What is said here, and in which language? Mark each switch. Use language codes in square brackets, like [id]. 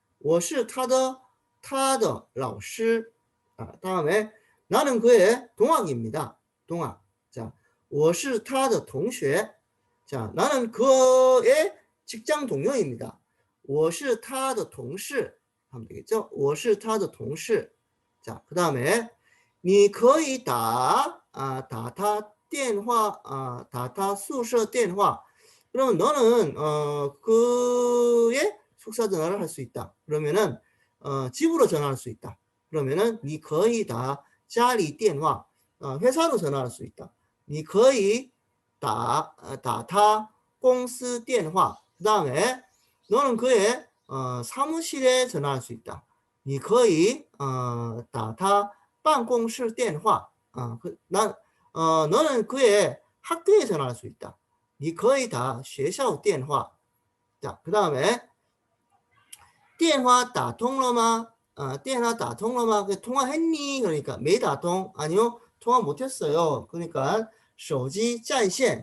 [zh] 我是他的老师. [ko] 다음에 나는 그의 동학입니다. 동학. 자, [zh] 我是他的同学. [ko] 자, 나는 그의 직장 동료입니다. [zh] 我是他的同事. [ko] 하면 되겠죠? [zh] 我是他的同事. [ko] 자, 그 다음에 [zh] 你可以打他电话打他宿舍电话. [ko] 그러면 너는 그의 숙소 전화를 할 수 있다. 그러면은 집으로 전화할 수 있다. 그러면은 [zh] 你可以打家里电话. [ko] 회사로 전화할 수 있다. [zh] 你可以打他公司电话. [ko] 그 다음에 너는 그의 사무실에 전화할 수 있다. [zh] 你可以打他办公室电话. [ko] 너는 그의 학교에 전화할 수 있다. [zh] 你可以打学校电话. [ko] 자, 그 다음에 [zh] 电话打通了吗? 电话打通了吗? [ko] 통화했니? 그러니까 [zh] 没打通. [ko] 아니요, 통화 못했어요. 그러니까 [zh] 手机占线.